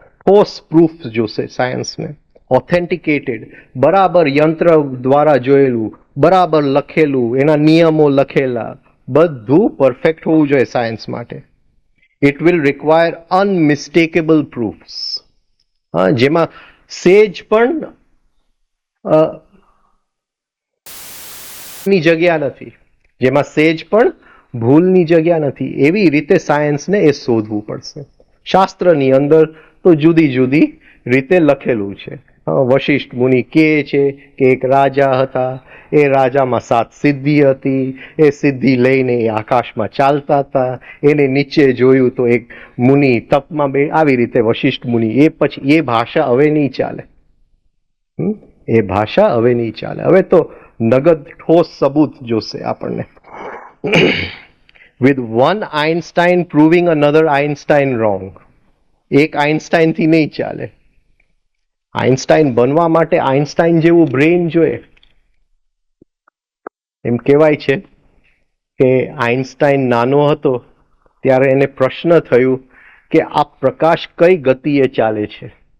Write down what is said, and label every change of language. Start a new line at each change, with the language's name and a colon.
Gujarati: ઠોસ proof જોશે સાયન્સને. Authenticated, બરાબર યંત્ર દ્વારા જોયેલું, બરાબર લખેલું, એના નિયમો લખેલા, બધું પરફેક્ટ હોવું જોઈએ સાયન્સ માટે.
English: it will require unmistakable proofs,
Gujarati: જેમાં સેજ પણ ની જગ્યા નથી, જેમાં સેજ પણ ભૂલની જગ્યા નથી. એવી રીતે સાયન્સને એ શોધવું પડશે. શાસ્ત્રની અંદર તો જુદી જુદી રીતે લખેલું છે. વશિષ્ઠ મુનિ કહે છે કે એક રાજા હતા, એ રાજામાં 7 સિદ્ધિ હતી, એ સિદ્ધિ લઈને એ આકાશમાં ચાલતા હતા, એને નીચે જોયું તો એક મુનિ તપમાં બે, આવી રીતે વશિષ્ઠ મુનિ. એ પછી એ ભાષા હવે નહીં ચાલે, એ ભાષા હવે નહીં ચાલે. હવે તો નગદ ઠોસ સબૂત જોશે આપણને.
English: with one Einstein proving another Einstein wrong.
Gujarati: એક આઇન્સ્ટાઇનથી નહીં ચાલે. આઇન્સ્ટાઇન બનવા માટે આઇન્સ્ટાઇન જેવું બ્રેઇન જોઈએ. એમ કહેવાય છે કે આઇન્સ્ટાઇન નાનો હતો ત્યારે એને પ્રશ્ન થયું કે આ પ્રકાશ કઈ ગતિએ ચાલે છે.